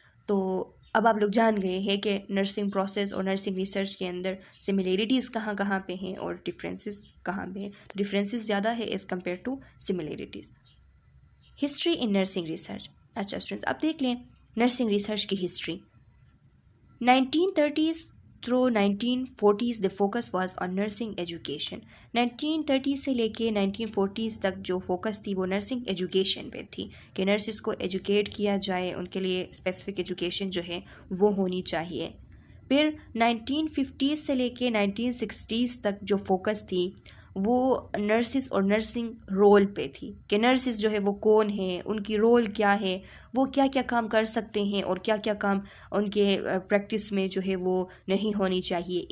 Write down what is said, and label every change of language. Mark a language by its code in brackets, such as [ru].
[ur] تو اب آپ لوگ جان گئے ہیں کہ نرسنگ پروسیس اور نرسنگ ریسرچ کے اندر سملیرٹیز کہاں کہاں پہ ہیں اور ڈفرینسز کہاں پہ ہیں. ڈفرینسز زیادہ ہے as compare to similarities. [en] History in nursing research. [ur] اچھا اسٹوڈنٹس اب دیکھ لیں نرسنگ ریسرچ کی history. [en] 1930s through 1940s the focus was on nursing education. [ur] 1930 سے لے کے 1940s تک جو فوکس تھی وہ نرسنگ ایجوکیشن پہ تھی کہ نرسز کو ایجوکیٹ کیا جائے، ان کے لیے اسپیسیفک ایجوکیشن جو ہے وہ ہونی چاہیے. پھر 1950s سے لے کے 1960s تک جو فوکس تھی وہ نرسز اور نرسنگ رول پہ تھی کہ نرسز جو ہے وہ کون ہیں، ان کی رول کیا ہے، وہ کیا کیا کام کر سکتے ہیں اور کیا کیا کام ان کے پریکٹس میں جو ہے وہ نہیں ہونی چاہیے.